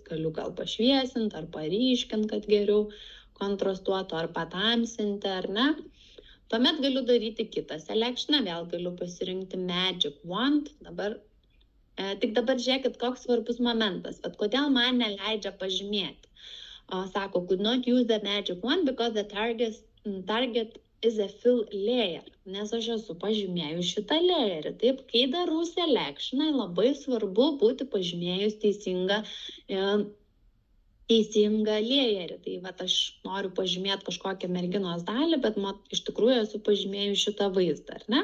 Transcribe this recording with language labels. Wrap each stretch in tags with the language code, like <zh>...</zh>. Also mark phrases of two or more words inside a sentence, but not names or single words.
<lt>Galiu gal pašviesinti ar paryškinti, kad geriau kontrastuotų, ar patamsinti, ar ne? Tuomet galiu daryti kitą selectioną, vėl galiu pasirinkti Magic Wand. Tik dabar žiūrėkit, koks svarbus momentas, bet kodėl man neleidžia pažymėti. Sako,</lt> <en>could not use the magic wand because the target is a fill layer,</en> <lt>nes aš esu pažymėjus šitą layerį. Taip, kai darau selectioną, labai svarbu būti pažymėjus teisingą layerį. Tai vat aš noriu pažymėti kažkokią merginos dalį, bet iš tikrųjų esu pažymėjus šitą vaizdą, ar ne?</lt>